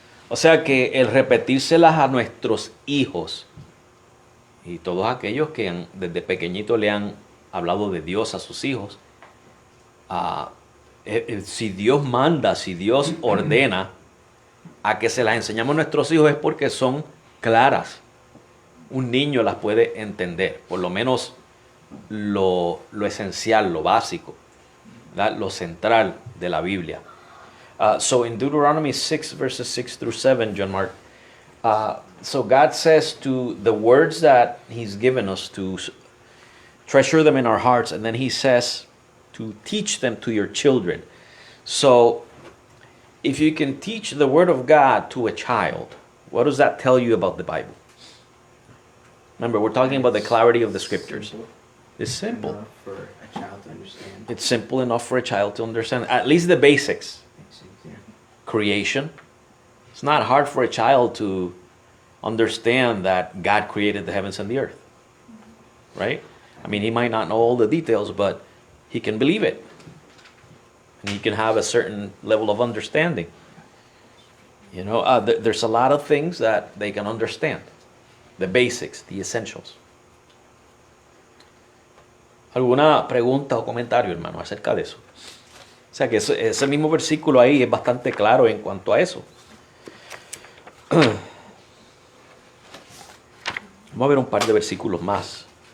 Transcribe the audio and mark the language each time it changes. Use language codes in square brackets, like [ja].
[es] O sea que el repetírselas a nuestros hijos y todos aquellos que desde pequeñitos le han hablado de Dios a sus hijos, si Dios manda, si Dios ordena a que se las enseñamos a nuestros hijos, es porque son claras, un niño las puede entender, por lo menos lo esencial, lo básico, ¿verdad? Lo central de la Biblia. [en] So in Deuteronomy 6, verses 6 through 7, John Mark, so God says to the words that He's given us to treasure them in our hearts, and then He says to teach them to your children. So if you can teach the Word of God to a child, what does that tell you about the Bible? Remember, we're talking about the clarity of the Scriptures. Simple It's simple. enough for a child to understand. It's simple enough for a child to understand, at least the basics. Yeah. Creation. It's not hard for a child to understand that God created the heavens and the earth. Right? I mean, he might not know all the details, but he can believe it. And he can have a certain level of understanding. You know, there's a lot of things that they can understand. The basics, the essentials. [es] ¿Alguna pregunta o comentario, hermano, acerca de eso? O sea que ese mismo versículo ahí es bastante claro en cuanto a eso. Vamos a ver un par de versículos más.